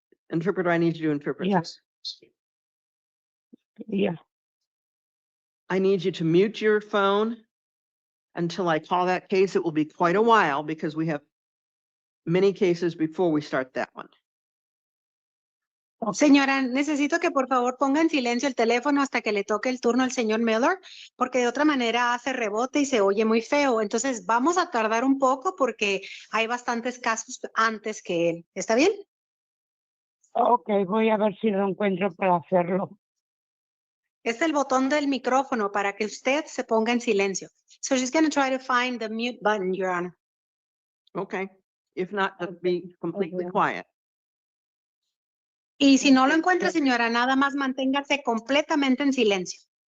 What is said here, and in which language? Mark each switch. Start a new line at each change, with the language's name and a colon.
English: Interpreter, I need you to interpret. Yes. Yeah. I need you to mute your phone until I call that case. It will be quite a while because we have many cases before we start that one.
Spanish: Señora, necesito que por favor ponga en silencio el teléfono hasta que le toque el turno al señor Miller, porque de otra manera hace rebote y se oye muy feo. Entonces vamos a tardar un poco porque hay bastantes casos antes que él. ¿Está bien? Ok, voy a ver si lo encuentro para hacerlo. Es el botón del micrófono para que usted se ponga en silencio.
English: So she's going to try to find the mute button, Your Honor. Okay, if not, just be completely quiet.
Spanish: Y si no lo encuentra, señora, nada más manténgase completamente en silencio.